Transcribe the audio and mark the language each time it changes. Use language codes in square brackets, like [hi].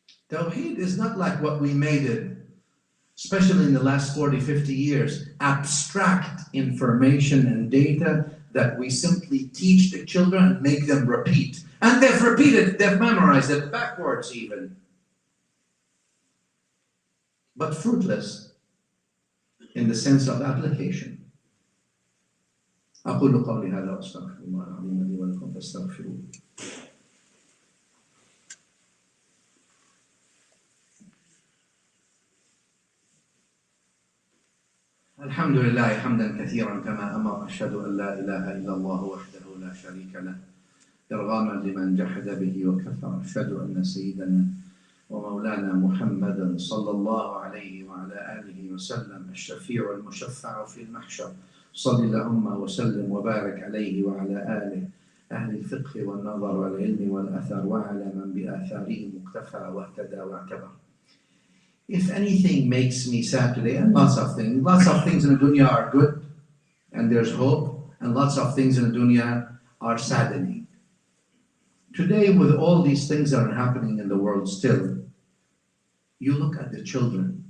[en] Tawheed is not like what we made it, especially in the last 40, 50 years, abstract information and data that we simply teach the children and make them repeat. And they've repeated, they've memorized it backwards even. But fruitless in the sense of application. [ar] أقول قولي هذا وأستغفر الله العظيم لي ولكم فاستغفروه. الحمد لله حمدا كثيرا كما أمر. أشهد أن لا إله إلا الله وحده لا شريك له إرغاما لمن جحد به وكفر. أشهد أن سيدنا ومولانا محمدا صلى الله عليه وعلى آله وسلم الشفيع المشفع في المحشر. صل اللهم وسلم وبارك عليه وعلى آله أهل الفقه والنظر والعلم والأثر وعلى من بآثاره مقتفى واهتدى واعتبر. [en] If anything makes me sad today, and lots of things in the dunya are good and there's hope, and lots of things in the dunya are saddening. Today, with all these things that are happening in the world still, you look at the children.